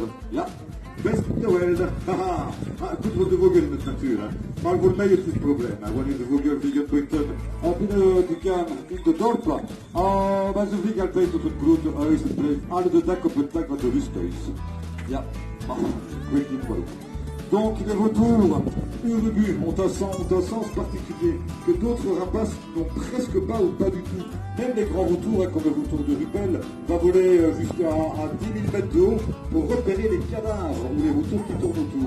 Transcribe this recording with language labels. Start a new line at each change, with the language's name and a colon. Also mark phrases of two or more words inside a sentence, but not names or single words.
Dutch: Ja. Best in de wereld. Haha. Goed voor de vogel in de natuur. Hè. Maar voor mij is het probleem. Hè. Wanneer de vogel vliegen binnen de kamer in de dorpen. Maar ze vliegen altijd tot het grote huis en blijven alle de dak op het dak van de rusthuis. Ja, maar ik weet niet waarom.
French: Donc les vautours urubus ont un sens particulier que d'autres rapaces n'ont presque pas ou pas du tout. Même les grands vautours, hein, comme le vautour de Rupel, va voler jusqu'à 10 000 mètres de haut pour repérer les cadavres ou les vautours qui tournent autour.